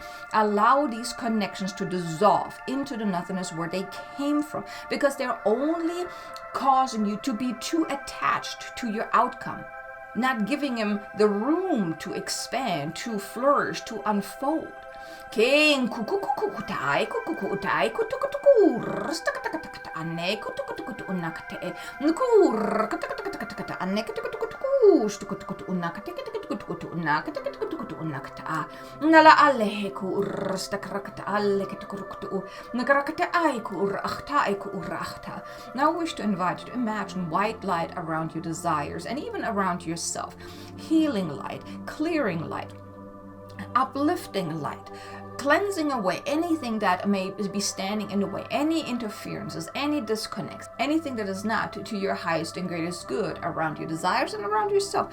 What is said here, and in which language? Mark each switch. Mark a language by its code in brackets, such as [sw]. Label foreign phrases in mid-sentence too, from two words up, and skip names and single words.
[en] Allow these connections to dissolve into the nothingness where they came from, because they're only causing you to be too attached to your outcome, not giving him the room to expand, to flourish, to unfold. King kukukukutai kukukutai kutukutukur stakatakatakata anne kutukutukutu unakate nukur katakatakata anne kutukutukutu stukutukutu unakate kutukutukutu unakate kutukutukutu unakata nala alle kur stakarakata alle kutukutukutu nakarakata ai kur achta ai kur achta. Now I wish to invite you to imagine white light around your desires and even around yourself, healing light, clearing light, uplifting light, cleansing away anything that may be standing in the way, any interferences, any disconnects, anything that is not to your highest and greatest good around your desires and around yourself.